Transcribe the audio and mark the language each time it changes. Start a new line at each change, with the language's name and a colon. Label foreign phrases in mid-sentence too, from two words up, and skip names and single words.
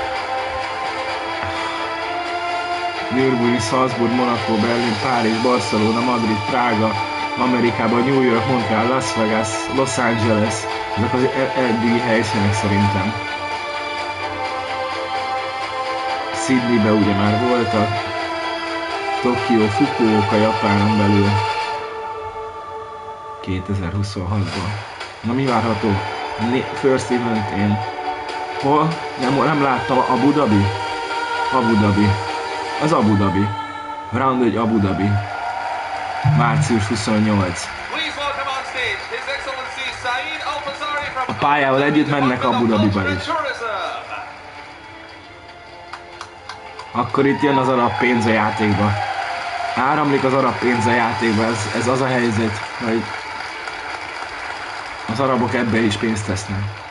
Hungarian: Nürburgring, Salzburg, Monaco, Berlin, Párizs, Barcelona, Madrid, Prága, Amerikában, New York, Montreal, Las Vegas, Los Angeles, ezek az eddigi helyszínek szerintem. Sydneybe ugye már voltak, Tokió, Fukuoka, Japánon belül 2026-ban. Na mi várható?
English: First event én.
Hungarian: Hol? Nem láttam, Abu Dhabi? Abu Dhabi. Az Abu Dhabi. Round 1 Abu Dhabi. Március 28. A pályával együtt mennek Abu Dhabiba is. Akkor itt jön az arab pénz a játékba. Áramlik az arab pénz a játékba, ez az a helyzet, hogy az arabok ebben is pénzt tesznek.